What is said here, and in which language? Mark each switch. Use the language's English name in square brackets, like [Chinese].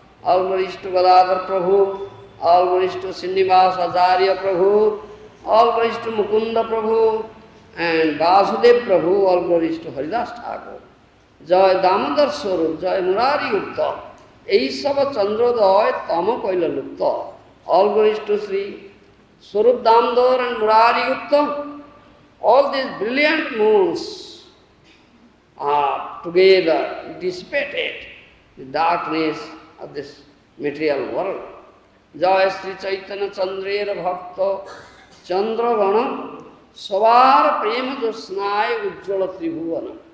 [English] All glories to Gadadhar Prabhu, all glories to Srinivas Acharya Prabhu, all glories to Mukunda Prabhu and Vasudev Prabhu, all glories to Haridas Thakur. [Bangla] জয় দামোদর স্বরূপ, জয় মুরারি গুপ্ত, এই সব চন্দ্রোদয় তম কৈল লুপ্ত। [English] All glories to Sri Swarup Damodar and Murari Gupta. All these brilliant moons are together dissipated the darkness of this material world. [Bangla] জয় শ্রী চৈতন্য চন্দ্রের ভক্ত চন্দ্রগণ সবার প্রেম জ্যোৎস্নায় উজ্জ্বল ত্রিভুবন।